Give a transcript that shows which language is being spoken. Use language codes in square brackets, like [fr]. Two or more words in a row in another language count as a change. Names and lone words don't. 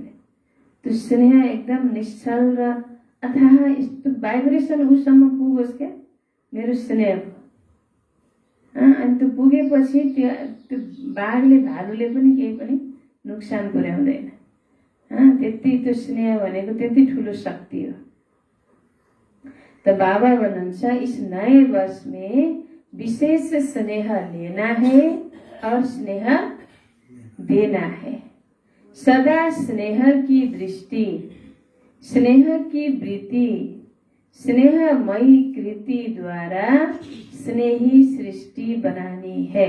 [ne] त्यो स्नेह एकदम निश्चल र अथाह यस्तो भाइब्रेसन उसँग पुगोस् क्या मेरो स्नेहको। अनि त्यो पुगेपछि त्यो बाघले, भालुले पनि केही पनि नोक्सान पुर्याउँदैन। त्यति त्यो स्नेह भनेको त्यति ठुलो शक्ति हो। [hi] तो [ne] बाबा भन्नुहुन्छ, [hi] इस नए वर्ष में विशेष स्नेह लेना है और स्नेह देना है। सदा स्नेह की दृष्टि, स्नेह की वृत्ति, स्नेहमयी कृति द्वारा स्नेही सृष्टि बनानी है।